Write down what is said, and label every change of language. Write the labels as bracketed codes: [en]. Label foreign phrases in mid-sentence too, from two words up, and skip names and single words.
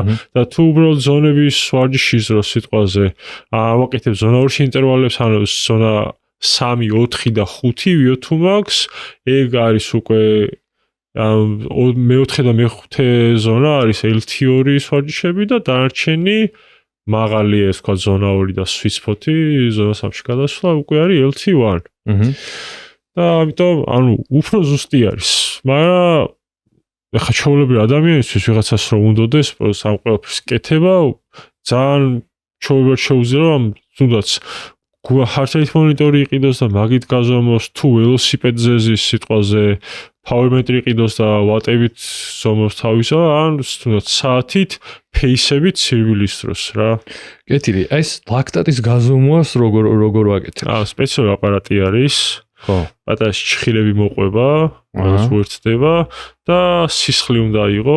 [ka] და თუ უბრალოდ ზონების ვარჯიშის დრო სიტყვაზე ავაკეთებ ზონა 2-ში ინტერვალებს, ანუ ზონა 3, 4 და 5 [en] VO2 max, [ka] ეგ არის უკვე მეოთხე და მეხუთე ზონა არის LT2-ის ვარჯიშები და დანარჩენი მაღალია ეს თქვა ზონა 2 და [en] sweet spot- [ka] ი, ზონა 3-ში გადასვლა უკვე არის LT1. და ამიტომ ანუ უფრო ზუსტი არის. მაგრამ ეხლა ჩვეულებრივ ადამიანისთვის ვიღაცას რომ უნდოდეს ამ ყველაფერს კეთება, ძალიან ჩვეულებრივ შეუძლია რომ თუნდაც [en] heart rate monitor- [ka] ი იყიდოს და მაგით გაზომოს, თუ ველოსიპედზე ზის სიტყვაზე [en] power meter [ka] იყიდოს და ვატებით ზომოს თავისა, ან თუნდაც საათით pace-ებით სირბილის დროს რა. კეთილი, ეს ლაქტატის გაზომვას როგორ ვაკეთებ? სპეციალური აპარატი არის. ხო. პატარა ჩხილები მოყვება, რაც უერთდება და სისხლი უნდა იყო.